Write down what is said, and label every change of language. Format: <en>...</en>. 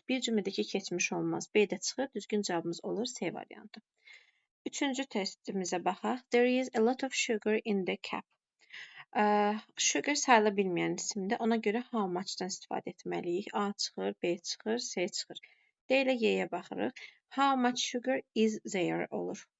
<az>Bir cümlədəki keçmiş olmaz. B-də çıxır, düzgün cavabımız olur C variantı. Üçüncü testimizə baxaq.</az> <en>There is a lot of sugar in the cup.</en> <az>Sugar sayıla bilməyən isimdir. Ona görə how much-dan istifadə etməliyik. A çıxır, B çıxır, C çıxır. D ilə Y-yə baxırıq.</az> <en>How much sugar is there</en> <az>olur.</az>